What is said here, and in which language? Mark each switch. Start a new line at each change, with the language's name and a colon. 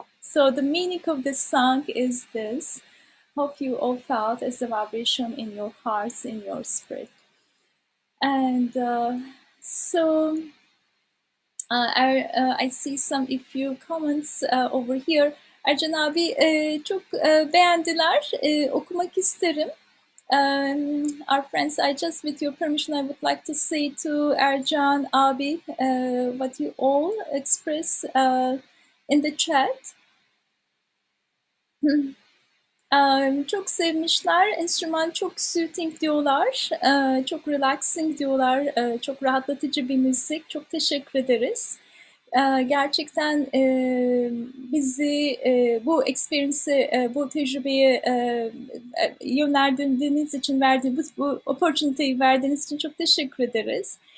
English: So the meaning of this song is this. Hope you all felt as a vibration in your hearts, in your spirit. And so I see some a few comments over here.
Turkish: Ercan abi çok beğendiler. Okumak isterim.
English: Our friends, I just, with your permission, I would like to say to Ercan abi what you all express in the chat.
Turkish: Çok sevmişler. Enstrüman çok soothing diyorlar. Çok relaxing diyorlar. Çok rahatlatıcı bir müzik. Çok teşekkür ederiz. Gerçekten bizi bu experience'i, bu tecrübeyi yönlendirdiğiniz için, bu opportunity'yi verdiğiniz için çok teşekkür ederiz.